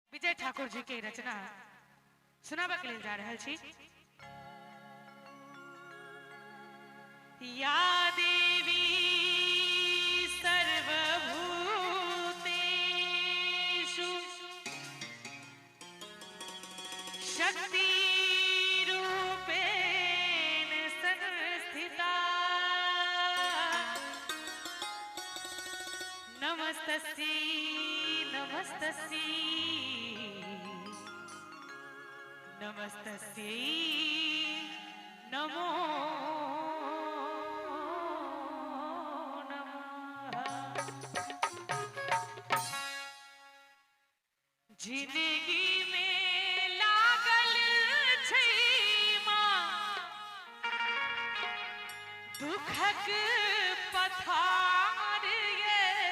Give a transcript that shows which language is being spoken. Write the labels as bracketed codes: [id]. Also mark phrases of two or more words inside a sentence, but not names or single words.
[mai] विजय ठाकुर जी के रचना सुनाबा के लेल जा रहल छी। [sa] या देवी सर्वभूतेषु शक्ति रूपेण संस्थिता नमस्तस्यै नमस्तस्यै नमस्तस्यै नमो [mai] जिंदगी में लागल छै माँ दुखक पथार ये।